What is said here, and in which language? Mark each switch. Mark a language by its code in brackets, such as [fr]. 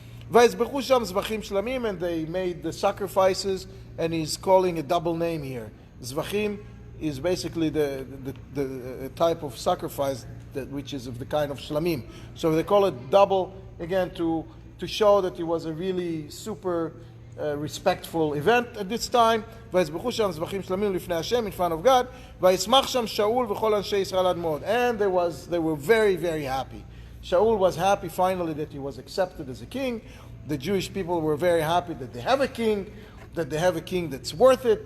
[he] ויזבחו שם זבחים שלמים, [en] and they made the sacrifices, and he's calling a double name here. Zvachim is basically the type of sacrifice which is of the kind of shlamim. So they call it double, again, to show that it was a really super respectful event at this time. [he] ויזבחו שם זבחים שלמים לפני השם, [en] in front of God. [he] וישמח שם שאול וכל אנשי ישראל עד מאוד. [en] And they were very, very happy. Shaul was happy finally that he was accepted as a king. The Jewish people were very happy that they have a king, that's worth it.